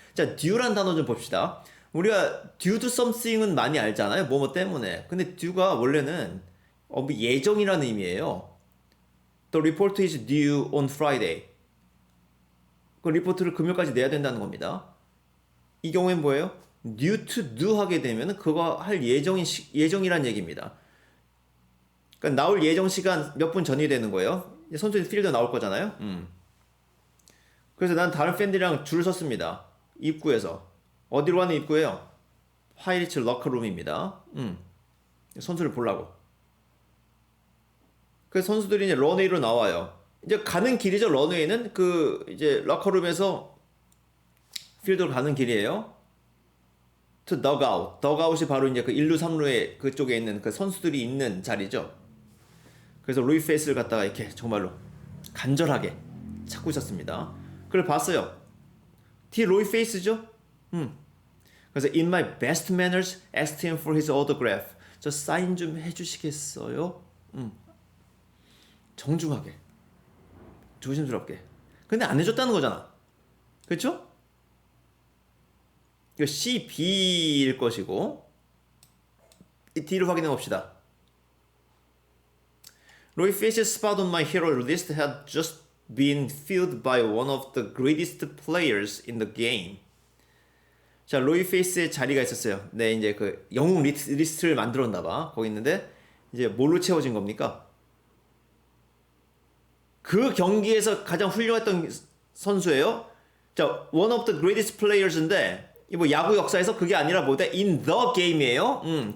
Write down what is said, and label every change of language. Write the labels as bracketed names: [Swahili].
[Korean] 자, due란 단어 좀 봅시다. 우리가 [English] due to something [Korean] 은 많이 알잖아요. 뭐뭐 때문에. 근데 due가 원래는 예정이라는 의미예요. [English] The report is due on Friday. [Korean] 그 리포트를 금요일까지 내야 된다는 겁니다. 이 경우엔 뭐예요? [English] due to do [Korean] 하게 되면 그거 할 예정이란 얘기입니다. 그러니까 나올 예정 시간 몇 분 전이 되는 거예요. 선수들이 필드 나올 거잖아요. 그래서 난 다른 팬들이랑 줄을 섰습니다. 입구에서. 어디로 가는 입구예요? 파이리츠 러커룸입니다. 선수를 보려고. 그래서 선수들이 이제 런웨이로 나와요. 이제 가는 길이죠. 런웨이는 그 이제 러커룸에서 필드로 가는 길이에요. [English] to dugout. [Korean] dugout이 바로 이제 그 1루 3루에 그쪽에 있는 그 선수들이 있는 자리죠. 그래서 루이 페이스를 갖다가 이렇게 정말로 간절하게 찾고 있었습니다. 그걸 봤어요. 뒤에 로이 페이스죠? 그래서 [English] in my best manners asked him for his autograph. [Korean] 저 사인 좀 해주시겠어요? 정중하게, 조심스럽게. 근데 안 해줬다는 거잖아. 그렇죠? 이거 C, B일 것이고 이 D를 확인해 봅시다. [English] Roy Fish's spot on my hero list had just been filled by one of the greatest players in the game. [Korean] 자, 로이 페이스의 자리가 있었어요. 네, 이제 그 영웅 리스트를 만들었나 봐. 거기 있는데 이제 뭘로 채워진 겁니까? 그 경기에서 가장 훌륭했던 선수예요. 자, [English] one of the greatest players [Korean] 인데 이 뭐 야구 역사에서 그게 아니라 뭐다 [English] in the game [Korean] 이에요.